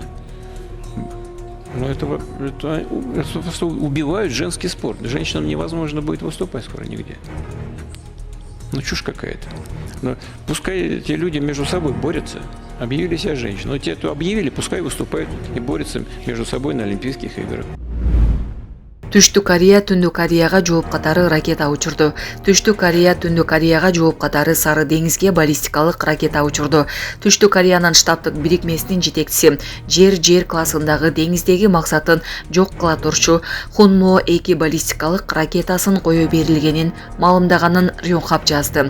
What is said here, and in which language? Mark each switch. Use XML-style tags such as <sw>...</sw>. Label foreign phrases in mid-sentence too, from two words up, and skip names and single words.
<ru>Но это убивают женский спорт. Женщинам невозможно будет выступать скоро нигде. Ну, чушь какая-то. Но пускай эти люди между собой борются. Объявили себя женщиной. Но те, кто объявили, пускай выступают и борются между собой на Олимпийских играх.</ru> <ky>Түштүк Корея Түндүк Кореяга жооп катары ракета учурду. Түштүк Корея Түндүк Кореяга жооп катары Сары деңизге баллистикалык ракета учурду. Түштүк Кореянын штабтык бирикмесинин жетекчиси жер классындагы деңиздеги максатын жок кыла турчу Хунмо-2 баллистикалык ракетасын коюу берилгенин маалымдаганын Рёнхап жазды.</ky>